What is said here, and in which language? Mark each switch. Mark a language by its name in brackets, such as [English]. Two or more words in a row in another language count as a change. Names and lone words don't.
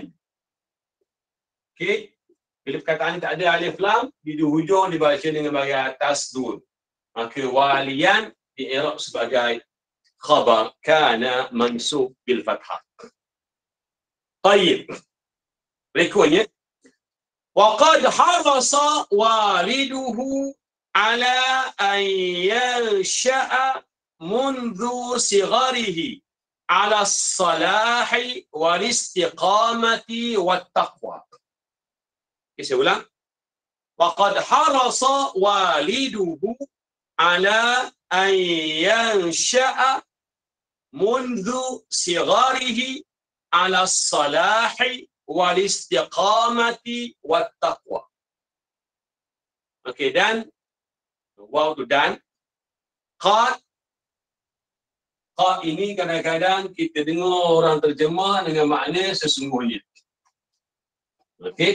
[Malay] Okey. Bila perkataan ni tak ada [Arabic] ألف لام, [Malay] di hujung dibaca dengan bahagian atas dua. Maka waliyan di'irab sebagai [Arabic] خبر كان منصوب بالفتحة. [Malay] Baik. Berikutnya, [Arabic] وقد حرص والده على أن ينشأ منذ صغره على الصلاح والاستقامة والتقوى. [Malay] Okay, saya ulang. [Arabic] وقد حرص والده على أن ينشأ منذ صغره على الصلاح والاستقامة والتقوى. [Malay] Okey, dan waw tu dan qad ini kadang-kadang kita dengar orang terjemah dengan makna sesungguhnya. Okey.